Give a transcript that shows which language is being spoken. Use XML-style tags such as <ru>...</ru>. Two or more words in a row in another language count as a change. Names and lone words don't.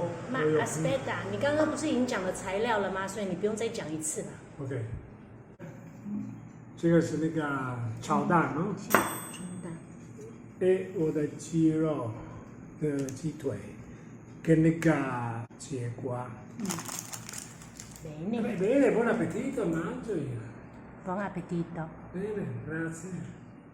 <zh>那 Aspetta， 你刚刚不是已经讲了材料了吗？所以你不用再讲一次了。 OK， 这个是那个炒蛋哦。炒蛋。我的鸡肉的鸡腿，跟那个节瓜。</zh> <it>Bene. Bene, buon appetito, mangia. Buon appetito. Bene, grazie.</it>